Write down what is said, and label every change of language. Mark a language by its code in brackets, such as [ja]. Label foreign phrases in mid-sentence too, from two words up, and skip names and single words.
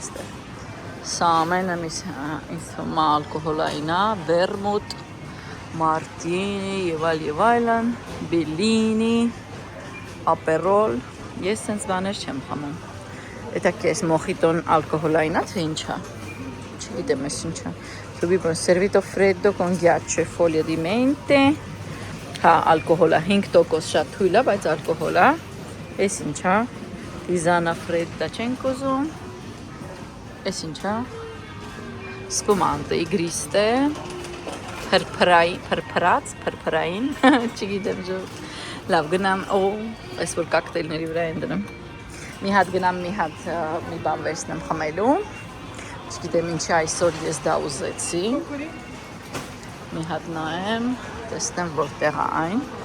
[hy] աստեղ։ Սա ամենը ինձ թվում է ալկոհոլային է, վերմուտ, մարտինի եւ այլն, բելինի, ապերոլ, ես sense բաներ չեմ խմում։ Դա կես մոխիտոն ալկոհոլային է, թե ինչ է։ Չգիտեմ ես ինչա, [it] subito servito freddo con ghiaccio e foglie di mente, [hy] հա, ալկոհոլ է, 5% շատ թույլ է, բայց ալկոհոլ է, ես ինչա, [it] tisana fredda [hy] չենք ուզում, ես ինչա, սպումանտե, իգրիստե, փրփրային, չգիտեմ ժող, լավ գնամ, այս որ կակտեյլների վրա են դնում, մի հատ գնամ, մի բան վերցնեմ խմելու, չգիտեմ ինչի այսօր ես դա ուզեցի, մի հատ նայեմ, տեսնեմ որտեղ է այն,